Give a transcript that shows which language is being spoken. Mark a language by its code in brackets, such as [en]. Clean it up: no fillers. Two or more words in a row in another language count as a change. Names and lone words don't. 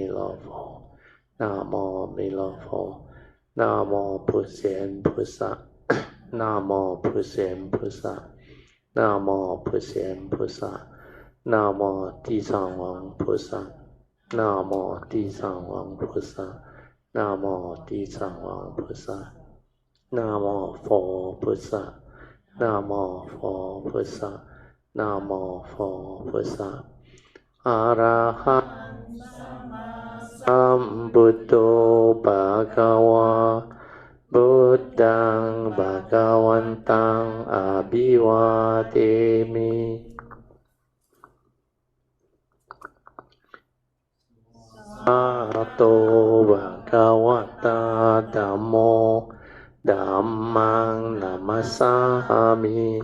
[zh] 勒佛。Namo 弥勒佛。Namo 普贤菩萨。Namo 普贤菩萨。Namo 普贤菩萨。Namo 地藏王菩萨。Namo 地藏王菩萨。Namo 地藏王菩萨。Namo 佛菩萨。Namo 佛菩萨。Namo 佛菩萨。 [pi] 阿拉哈สัมพุทโธภะคะวะพุทธังภะคะวันตังอะภิวาเทมิสาโตภะคะวะตาธัมโมธัมมังนัมมัสสามิ